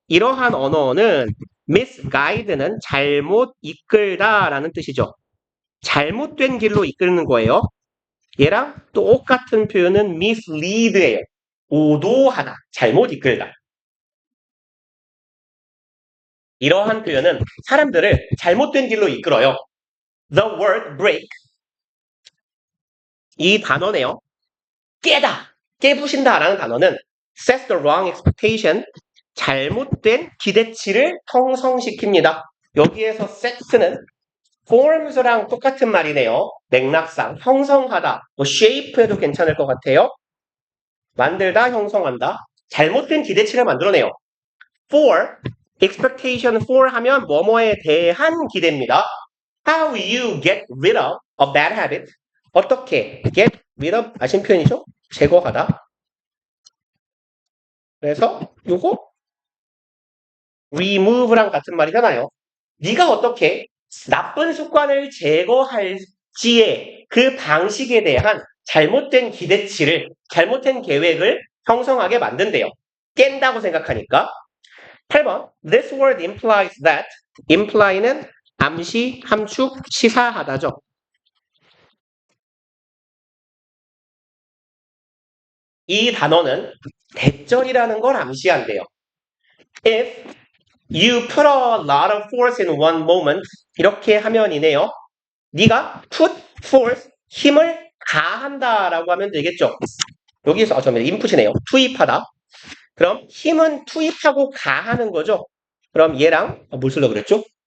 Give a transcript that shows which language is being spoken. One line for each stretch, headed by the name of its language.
Korean: 이러한 언어는 misguide는 잘못 이끌다라는 뜻이죠. 잘못된 길로 이끄는 거예요. 얘랑 똑같은 표현은 mislead예요. 오도하다, 잘못 이끌다. 이러한 표현은 사람들을 잘못된 길로 이끌어요.
English: The word break
Korean: 이 단어네요. 깨다, 깨부신다라는 단어는
English: sets the wrong expectation
Korean: 잘못된 기대치를 형성시킵니다. 여기에서 set는 forms랑 똑같은 말이네요. 맥락상 형성하다, 뭐 shape해도 괜찮을 것 같아요. 만들다, 형성한다. 잘못된 기대치를 만들어내요. for,
English: expectation for
Korean: 하면 뭐뭐에 대한 기대입니다.
English: How you get rid of a bad habit.
Korean: 어떻게
English: get rid of
Korean: 아신 표현이죠? 제거하다. 그래서 요거 remove랑 같은 말이잖아요. 네가 어떻게 나쁜 습관을 제거할지의 그 방식에 대한 잘못된 기대치를, 잘못된 계획을 형성하게 만든대요. 깬다고 생각하니까.
English: 8번. This word implies that.
Korean: imply는 암시, 함축, 시사하다죠. 이 단어는 대절이라는 걸 암시한대요.
English: If you put a lot of force in one moment
Korean: 이렇게 하면이네요. 네가 put force 힘을 가한다라고 하면 되겠죠. 여기서 잠깐만요. 인풋이네요. 투입하다. 그럼 힘은 투입하고 가하는 거죠. 그럼 얘랑 뭘 쓰려고 그랬죠?